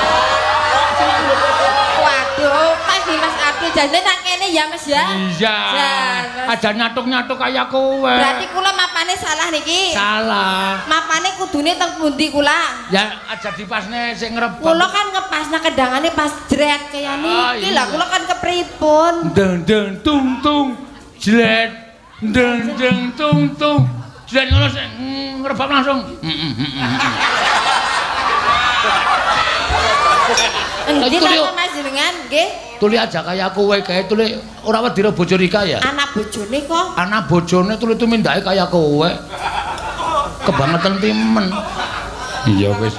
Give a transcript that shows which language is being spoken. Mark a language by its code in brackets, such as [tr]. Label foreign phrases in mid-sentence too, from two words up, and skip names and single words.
[jv] Waduh, Mas Abdul jane nang kene ya Mas ya. Iya. Aja nyatuk-nyatuk kaya kowe. Berarti kula mapane salah niki. Salah. Mapane kudune teng pundi kula? Ya aja dipasne sing ngrebang. Kula kan ngepasna kedangane pas jret kaya niki. Lah kula kan kepripun? Deng deng tung tung jret. Deng deng tung tung. Jret ngono sing ngrebang langsung. Nggih napa Mas jenengan nggih? Tuli aja kaya kowe kae tuli ora wedi karo bojo Rika ya? Anak bojone kok. Anak bojone tuli tumindake kaya kowe. Kebangetan timen. Iya wis.